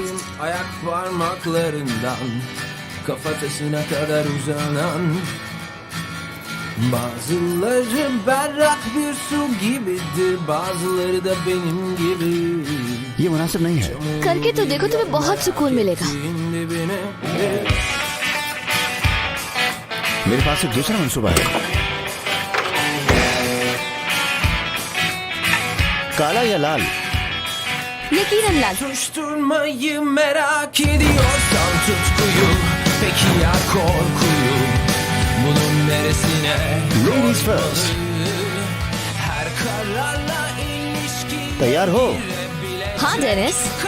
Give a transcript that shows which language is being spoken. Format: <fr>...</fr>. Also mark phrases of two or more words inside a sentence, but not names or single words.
<tr>Ayak parmaklarından kafatasına kadar uzanan bazıları berrak bir su gibidir, bazıları da benim gibi.</tr> <hi>ये मुनासिब नहीं है। करके तो देखो, तुम्हें बहुत सुकून मिलेगा। मेरे पास एक दूसरा मंसूबा है। काला या लाल? यकीनन लाल।</hi> <tr>Susturmayı merak ediyorsan tutkuyu, peki ya korkuyu, bunun neresine?</tr> <en>Ladies first.</en> <tr>Her kar</tr> <hi>तैयार हो? हाँ डेनिस,</hi>